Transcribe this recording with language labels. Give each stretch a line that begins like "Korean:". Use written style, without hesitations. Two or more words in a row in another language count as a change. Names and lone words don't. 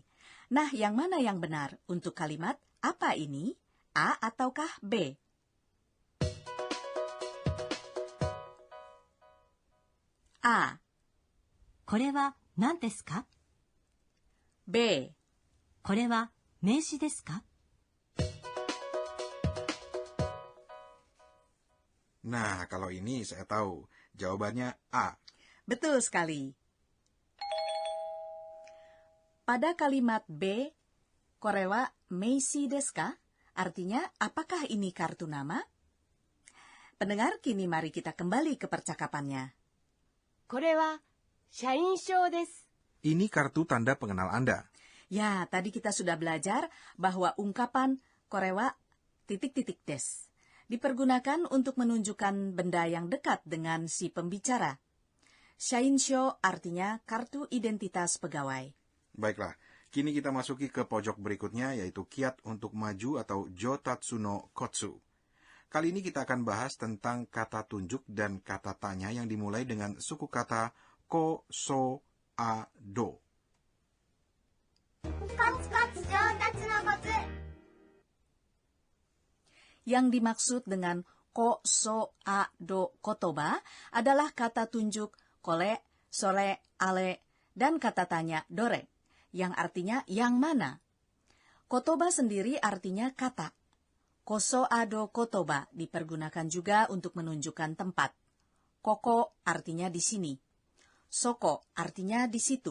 Indonesian: Nah, yang mana yang benar untuk kalimat apa ini? A ataukah B? A.
Japanese: これは何ですか?
Indonesian: B.
Japanese: これは名詞ですか?
Indonesian: Nah, kalau ini saya tahu. Jawabannya A. Betul sekali. Pada kalimat B,
Japanese: これは名刺ですか?
Indonesian: Artinya, apakah ini kartu nama? Pendengar, kini mari kita kembali ke percakapannya.
Japanese: これは社員証です。
Indonesian: Ini kartu tanda pengenal Anda. Ya, tadi kita sudah belajar bahwa ungkapan korewa titik-titik des dipergunakan untuk menunjukkan benda yang dekat dengan si pembicara. Shainsho artinya kartu identitas pegawai. Baiklah, kini kita masuki ke pojok berikutnya, yaitu kiat untuk maju atau
Japanese: 上達のコツ.
Indonesian: Kali ini kita akan bahas tentang kata tunjuk dan kata tanya yang dimulai dengan suku kata ko, so, a, do. Yang dimaksud dengan
Japanese: こ、そ、あ、ど、言葉
Indonesian: adalah kata tunjuk
Japanese: これ、それ、あれ,
Indonesian: dan kata tanya dore, yang artinya yang mana. Kotoba sendiri artinya kata.
Japanese: こそあど言葉
Indonesian: dipergunakan juga untuk menunjukkan tempat. Koko artinya di sini. Soko artinya di situ.